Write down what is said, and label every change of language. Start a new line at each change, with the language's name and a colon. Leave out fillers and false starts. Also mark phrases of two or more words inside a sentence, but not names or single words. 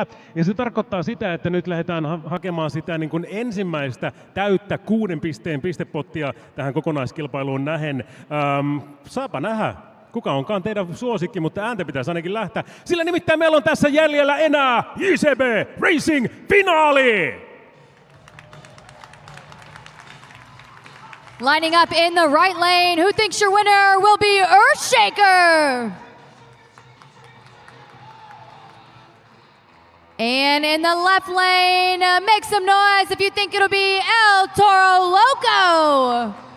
Finnish: Ja se tarkoittaa sitä, että nyt lähdetään hakemaan sitä niin kuin ensimmäistä täyttä 6 pisteen pistepottia tähän kokonaiskilpailuun nähen. Saapa nähdä, kuka onkaan teidän suosikki, mutta ääntä pitäisi ainakin lähteä. Sillä nimittäin meillä on tässä jäljellä enää JCB Racing finaali!
English: Lining up in the right lane, who thinks your winner will be Earthshaker? And in the left lane, make some noise if you think it'll be El Toro Loco.